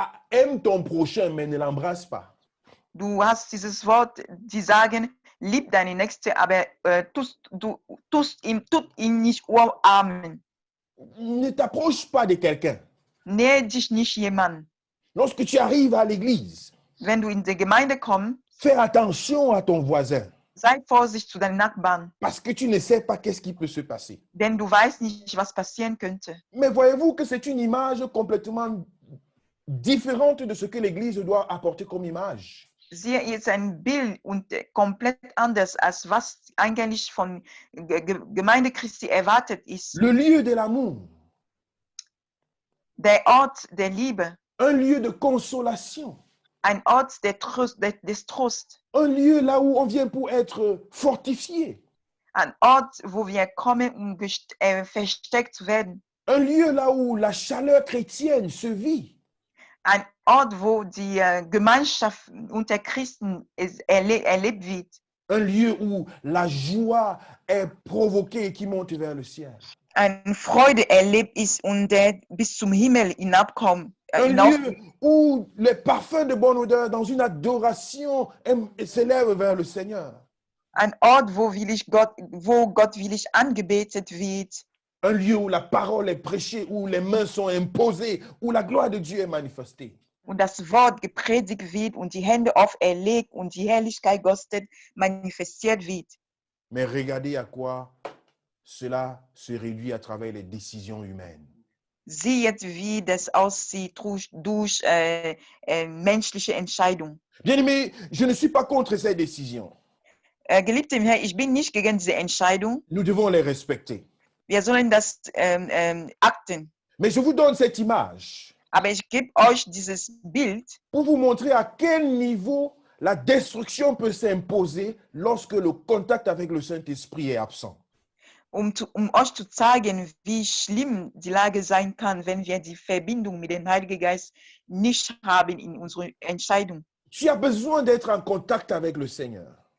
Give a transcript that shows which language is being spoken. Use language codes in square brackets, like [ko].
[fr] Aime ton prochain, mais ne l'embrasse pas. [de] Du hast dieses Wort, die sagen, lieb deine Nächste, aber tut ihn nicht umarmen. [fr] Ne t'approche pas de quelqu'un. [de] Nähe dich nicht jemand. [fr] Lorsque tu arrives à l'église, [de] Wenn du in die Gemeinde kommst, [fr] fais attention à ton voisin. [de] sei vorsichtig zu deinen Nachbarn, [fr] Parce que tu ne sais pas qu'est-ce qui peut se passer. [de] denn du weißt nicht, was passieren könnte. [fr] Mais voyez-vous que c'est une image complètement différente de ce que l'église doit apporter comme image. [de] Siehe jetzt ein Bild und komplett anders, als was eigentlich von Gemeinde Christi erwartet ist. [fr] Le lieu de l'amour, [de] Der Ort der Liebe, [fr] un lieu de consolation, [de] ein Ort des Trost, [fr] un lieu là où on vient pour être fortifié, [de] ein Ort, wo wir kommen, um versteckt zu werden. [fr] un lieu là où la chaleur chrétienne se vit. [de] Ein Ort, wo die Gemeinschaft unter Christen erlebt wird. [fr] Un lieu où la joie est provoquée et qui monte vers le ciel. [de] Eine Freude erlebt ist und der bis zum Himmel hinabkommt. [fr] Un lieu où les parfums de bonne odeur dans une adoration s'élèvent vers le Seigneur. [de] Ein Ort, wo Gott willig angebetet wird. [fr] Un lieu où la parole est prêchée, où les mains sont imposées, où la gloire de Dieu est manifestée. [de] Und das Wort gepredigt wird und die Hände auferlegt und die Herrlichkeit Gottes manifestiert wird. [fr] Mais regardez à quoi cela se réduit à travers les décisions humaines. [de] Sieh jetzt, wie das aussieht durch menschliche Entscheidungen. [fr] Bien-aimés, je ne suis pas contre ces décisions. [de] Geliebter Herr, ich bin nicht gegen diese Entscheidung. [fr] Nous devons les respecter. [de] Wir sollen das achten. [fr] Mais je vous donne cette image [de] Aber ich gebe euch dieses Bild, [fr] pour vous montrer à quel niveau la destruction peut s'imposer lorsque le contact avec le Saint-Esprit est absent. [de] um euch zu zeigen, wie schlimm die Lage sein kann, wenn wir die Verbindung mit dem Heiligen Geist nicht haben in unserer Entscheidung. [fr] Tu as besoin d'être en contact avec le Seigneur.